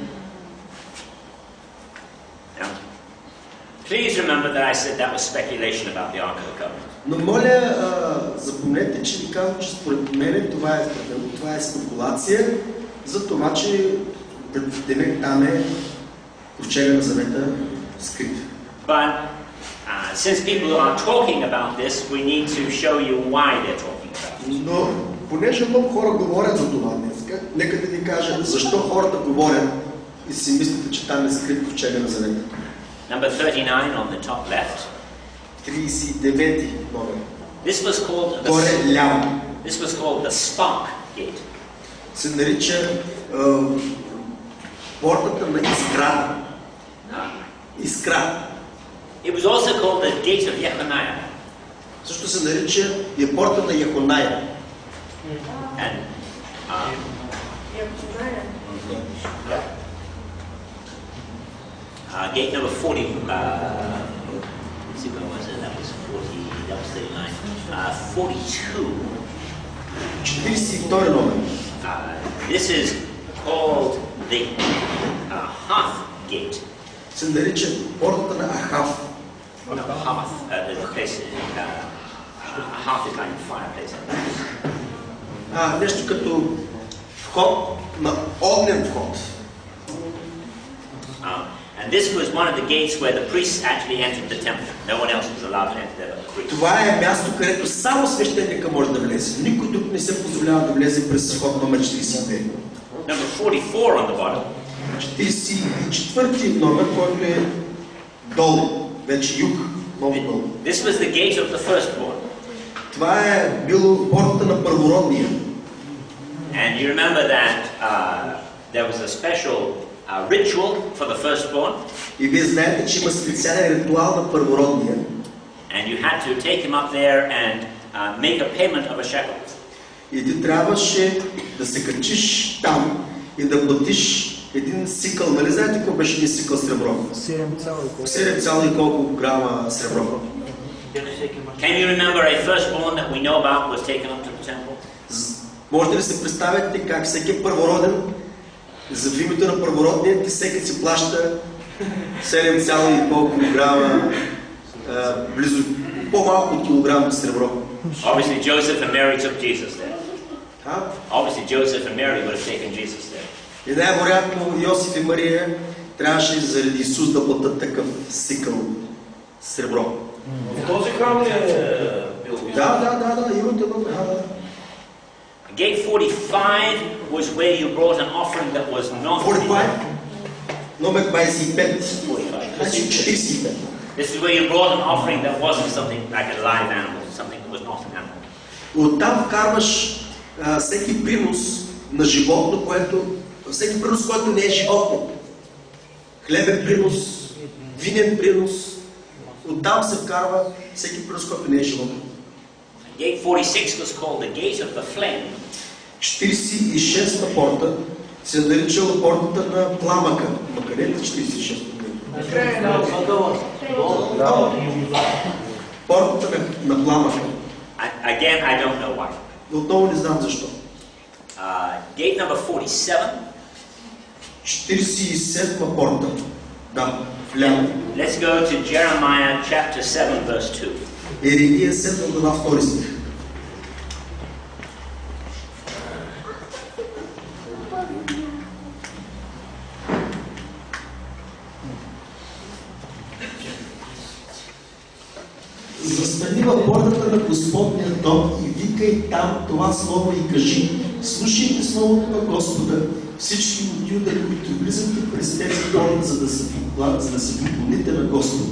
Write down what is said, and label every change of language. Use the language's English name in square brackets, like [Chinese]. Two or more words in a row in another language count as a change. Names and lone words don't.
[English] Please remember that I said that was speculation about the Ark of the Covenant. [Bulgarian] Но моля, запомнете, че ви казвам, че според мен това е спекулация за това, че там е ковчега на Завета скрит. [English] But since people are talking about this, we need to show you why they're talking about it. [Bulgarian] Но понеже много хора говорят за това днес, нека да ви кажа защо хората говорят и си мислите, че там е скрит ковчега на Завета. [English] Number 39 on the top left. [Bulgarian] 39 номер. [English] This was called the Spark Gate. [Bulgarian] Се нарича портата на Искра. Искра. [English] It was also called the Gate of Jehoniah. [Bulgarian] Също се нарича и порта на Йехоная. [English] And gate number 40, let's see where was it, that was 40, that was 39, 42. [Bulgarian] 42 номер. [English] This is called the Hearth Gate. [Bulgarian] Се нарича портата на Ахав. [English] No, Hearth, the place, Hearth is like a fireplace. [Bulgarian] нещо като вход на огнен вход. [English] And this was one of the gates where the priests actually entered the temple. No one else was allowed to enter there but the priests. [Bulgarian] Това е място, където само свещеника може да влезе. Никой друг не се позволява да влезе през вход номер 42. [English] Number 44 on the bottom. [Bulgarian] 44 номер, който е долу, вече юг, много долу. [English] This was the gate of the firstborn. [Bulgarian] Това е било портата на първородния. [English] And you remember that there was a special ritual for the firstborn. [Bulgarian] И вие знаете, че има специален ритуал на първородния. [English] And you had to take him up there and make a payment of a shekel. [Bulgarian] И ти трябваше да се качиш там и да платиш един сикъл. Нали знаете какво беше един сикъл сребро? 7 и колко грама сребро. [English] Can you remember a firstborn that we know about was taken up to the temple? [Bulgarian] Можете ли се представите как всеки първороден, за името на първородния, всеки си плаща 7 и колко грама, близо по-малко от килограм сребро. [English] Obviously Joseph and Mary took Jesus there. Obviously Joseph and Mary would have taken Jesus there. [Bulgarian] И най-вероятно Йосиф и Мария трябваше заради Исус да платят такъв сикъл сребро. Този храм ли е бил? Да, имате много. [English] Gate 45 was where you brought an offering that was not [Bulgarian] 45? Номер 25. 45. 45. [English] This is where you brought an offering that wasn't something like a live animal, something that was not an animal. [Bulgarian] Оттам вкарваш всеки принос на животно, всеки принос, който не е животно. Хлебен принос, винен принос. Оттам се вкарва всеки принос, който не е животно. [English] Gate 46 was called the gate of the flame. [Bulgarian] 46-та порта се наричала портата на пламъка. Но къде е 46-та? Портата на пламъка. [English] Again, I don't know why. [Bulgarian] Отново не знам защо. [English] Gate number 47. [Bulgarian] 47-та порта. Да, вляво. [English] Let's go to Jeremiah chapter 7 verse 2. [Bulgarian] Еремия 7 глава 2 стих. Застани във портата на Господния дом и викай там това слово и кажи: слушайте словото на Господа, всички от Юда, които влизате през тези порти, за да се поклоните на Господа.